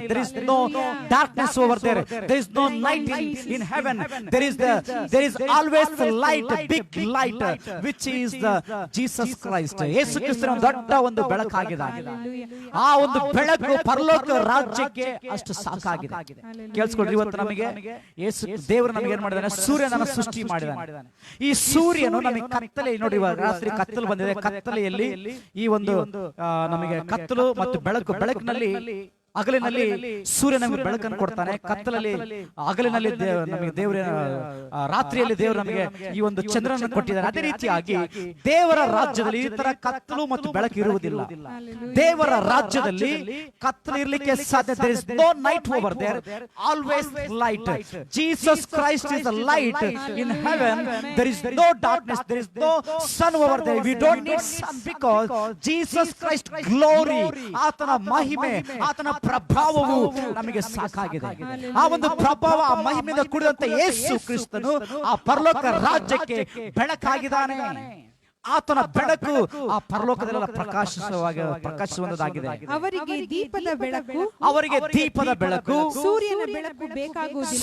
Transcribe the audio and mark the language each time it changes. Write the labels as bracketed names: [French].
[English] there is no darkness over there. There is no night in heaven. There is always the light, big light, which is the Jesus Christ. [Kannada] ಯೇಸು ಕ್ರಿಸ್ತನ ದೊಡ್ಡ ಒಂದು ಬೆಳಕಾಗಿದೆ. ಆ ಒಂದು ಬೆಳಕು ಪರಲೋಕ ರಾಜ್ಯಕ್ಕೆ ಅಷ್ಟು ಸಾಕಾಗಿದೆ. ಕೇಳಿಸ್ಕೊಡ್ರಿ. ಇವತ್ತು ನಮಗೆ ಯೇಸು ದೇವರು ನಮಗೆ ಏನ್ ಮಾಡಿದಾನೆ? ಸೂರ್ಯನನ್ನು ಸೃಷ್ಟಿ ಮಾಡಿದಾನೆ. ಈ ಸೂರ್ಯನು ನಮಗೆ ಕತ್ತಲೆ, ನೋಡಿ ಇವಾಗ ರಾತ್ರಿ ಕತ್ತಲು ಬಂದಿದೆ. ಕತ್ತಲೆಯಲ್ಲಿ ಈ ಒಂದು ನಮಗೆ ಕತ್ತಲು ಮತ್ತು ಬೆಳಕಿನಲ್ಲಿ ಹಗಲಿನಲ್ಲಿ ಸೂರ್ಯ ನಮಗೆ ಬೆಳಕನ್ನು ಕೊಡ್ತಾನೆ, ಕತ್ತಲಲ್ಲಿ ಹಗಲಿನಲ್ಲಿ ನಮಗೆ ದೇವರ, ರಾತ್ರಿಯಲ್ಲಿ ದೇವರು ನಮಗೆ ಈ ಒಂದು ಚಂದ್ರನನ್ನು ಕೊಟ್ಟಿದ್ದಾನೆ. ಅದೇ ರೀತಿಯಾಗಿ ದೇವರ ರಾಜ್ಯದಲ್ಲಿ ಈ ತರ ಕತ್ತಲು ಮತ್ತು ಬೆಳಕು ಇರುವುದಿಲ್ಲ. ದೇವರ ರಾಜ್ಯದಲ್ಲಿ ಕತ್ತಲು ಇರಲಿಕ್ಕೆ ಸಾಧ್ಯ. [English] there is no night over there, always light. Jesus Christ is the light in heaven. There is no darkness, there is no sun over there. We don't need sun because Jesus Christ glory, [Kannada] ಆತನ ಮಹಿಮೆ, ಆತನ ಪ್ರಭಾವವು ನಮಗೆ ಸಾಕಾಗಿದೆ. ಆ ಒಂದು ಪ್ರಭಾವ, ಆ ಮಹಿಮೆಯಿಂದ ಕೂಡಿದಂತ ಯೇಸು ಕ್ರಿಸ್ತನು ಆ ಪರಲೋಕ ರಾಜ್ಯಕ್ಕೆ ಬೆಳಕಾಗಿದ್ದಾನೆ. ಆತನ ಬೆಳಕು ಆ ಪರಲೋಕದಲ್ಲೆಲ್ಲ ಪ್ರಕಾಶಿಸುವಂತದಾಗಿದೆ. ಅವರಿಗೆ ದೀಪದ ಬೆಳಕು, ಅವರಿಗೆ ದೀಪದ ಬೆಳಕು, ಸೂರ್ಯನ ಬೆಳಕು ಬೇಕಾಗುವುದಿಲ್ಲ.